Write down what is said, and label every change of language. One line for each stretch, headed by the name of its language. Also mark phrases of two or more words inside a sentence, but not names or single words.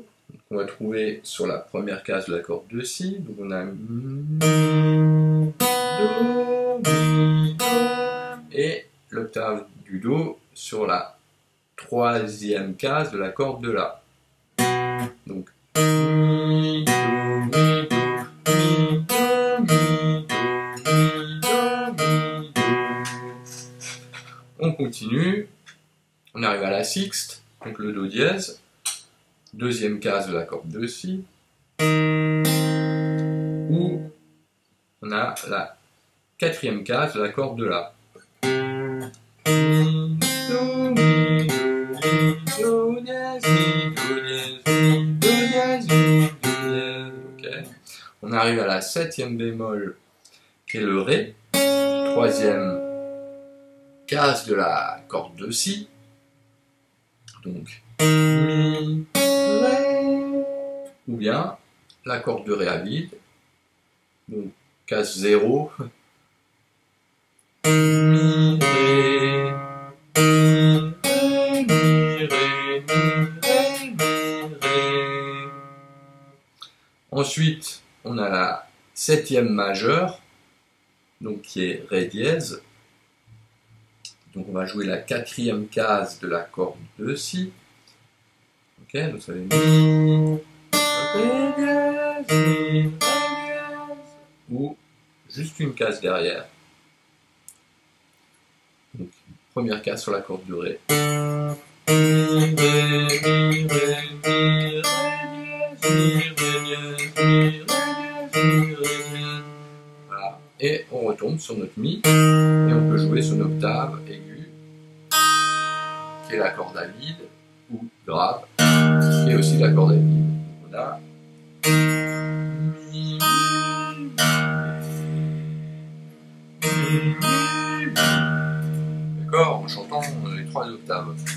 French: Donc on va trouver sur la première case de la corde de Si. Donc on a Mi, Do, Mi, Do. Et l'octave du Do sur la troisième case de la corde de La. Donc Mi, Do, Mi, Do, Mi, Do, Mi, Do, Mi, Do, Mi, Do. On continue, on arrive à la sixte, donc le Do dièse, deuxième case de la corde de Si, où on a la quatrième case de la corde de La. Mi, Do, Mi, Do, Mi, Do dièse, Mi, Do dièse, Mi, Do dièse, Mi, Do dièse. Okay. On arrive à la septième bémol, qui est le Ré, troisième case de la corde de Si. Donc Mi, Ré, ou bien la corde de Ré à vide, donc case 0, Mi, Ré, Mi, Ré, Mi, Ré, Mi, Ré, Mi, Ré. Ensuite, on a la septième majeure, donc qui est Ré dièse. Donc on va jouer la quatrième case de la corde de Si. Ok, donc ça va être Mi, Ré dièse, Mi, Ré dièse, ou juste une case derrière. Donc première case sur la corde de Ré. Mi, Ré, Mi, Ré, Mi, Ré dièse, Mi, Ré dièse, Mi, Ré dièse, Mi, Ré dièse. Voilà. Et on retombe sur notre Mi, et on peut jouer son octave aiguë, qui est la corde à vide, ou grave, qui est aussi la corde à vide. On a Mi, d'accord, en chantant les trois octaves.